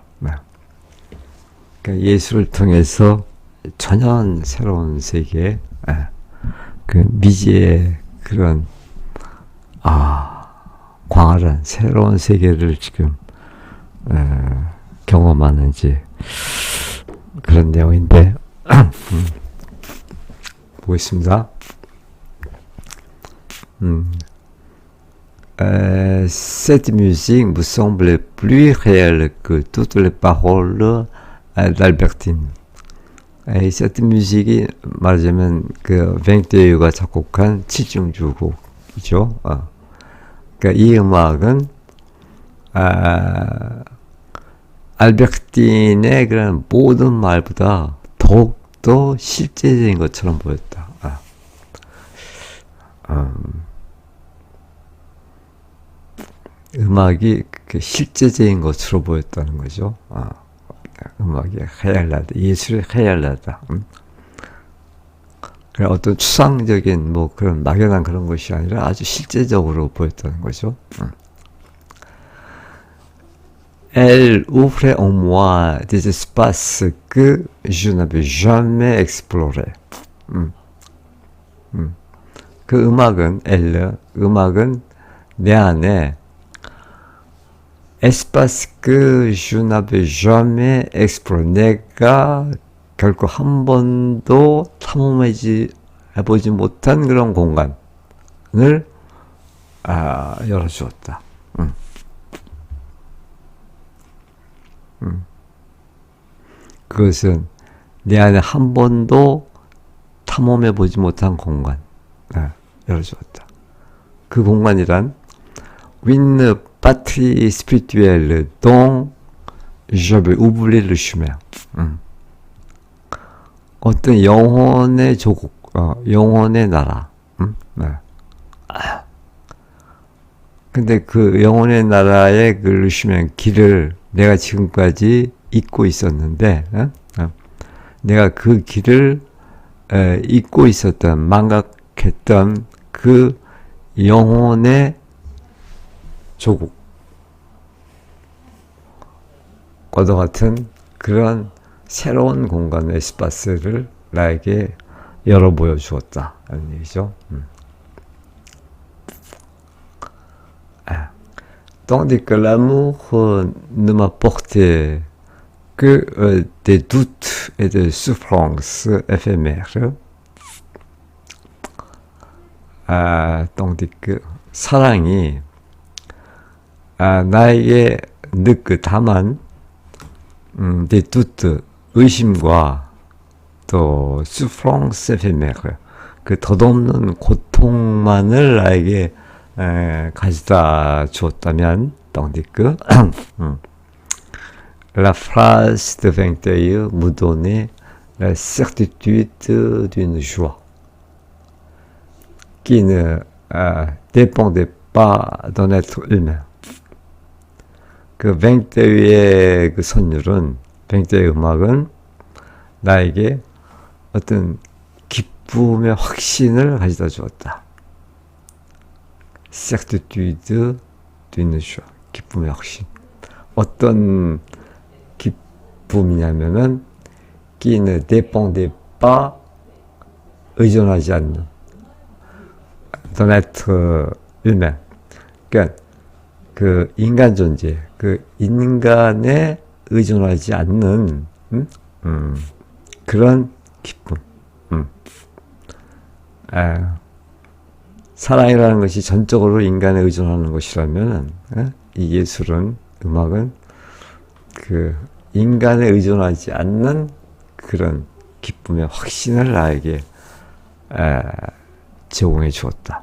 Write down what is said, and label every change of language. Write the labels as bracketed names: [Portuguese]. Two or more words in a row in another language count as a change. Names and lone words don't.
[Korean] 그러니까 예술을 통해서 전혀 새로운 세계, 그 미지의 그런 광활한 새로운 세계를 지금 경험하는 이제 그런 내용인데 보겠습니다. [French] Cette musique me semble plus réelle que toutes les paroles d'Albertine. cette musique [Korean] 이 말하자면 그 뱅뜨이가 작곡한 칠중주곡이죠. 그러니까 이 음악은 알베르틴의 그런 모든 말보다 더욱더 실제적인 것처럼 보였다. 음악이 실제적인 것으로 보였다는 거죠. 음악이 헤알라다, 예술이 헤알라다. 어떤 추상적인 뭐 그런 막연한 그런 것이 아니라 아주 실제적으로 보였다는 거죠. [French] Elle ouvrait en moi des espaces que je n'avais jamais explorés. [Korean] 그 음악은 음악은 내 안에 [French] espace que je n'avais jamais exploré. [Korean] 내가 결코 한 번도 탐험해보지 못한 그런 공간을 열어주었다. 그것은 내 안에 한 번도 탐험해보지 못한 공간 열어주었다. 그 공간이란 [French] une patrie spirituelle dont j'avais oublié le chemin. [Korean] 어떤 영혼의 조국, 영혼의 나라. 근데 그 영혼의 나라의 그 루시면 길을 내가 지금까지 잊고 있었는데, 내가 그 길을 잊고 있었던, 망각했던 그 영혼의 조국. 과도 같은 그런 새로운 공간의 에스파스를 나에게 열어 보여주었다. 라는 얘기죠. [French] Tandis que l'amour ne m'apportait que des doutes et des souffrances éphémères. tandis que [Korean] 사랑이 나에게 다만 [French] des doutes, [Korean] 의심과 또 [French] souffrance éphémère, [Korean] 그 덧없는 고통만을 나에게 가져다 주었다면, [French] tandis que la phrase de Vinteuil me donnait la certitude d'une joie qui ne dépendait pas d'un être humain. [Korean] 그 뱅뜨이의 그 선율은, 뱅뜨이의 음악은 나에게 어떤 기쁨의 확신을 가져다 주었다. [French] certitude d'une joie. [Korean] 기쁨의 확신. 어떤 기쁨이냐면은 [French] qui ne dépendait pas, [Korean] 의존하지 않는 [French] d'un être humain. [Korean] 그러니까 그 인간 존재, 그 인간에 의존하지 않는 그런 기쁨. 사랑이라는 것이 전적으로 인간에 의존하는 것이라면 이 예술은, 음악은 그 인간에 의존하지 않는 그런 기쁨의 확신을 나에게 제공해 주었다.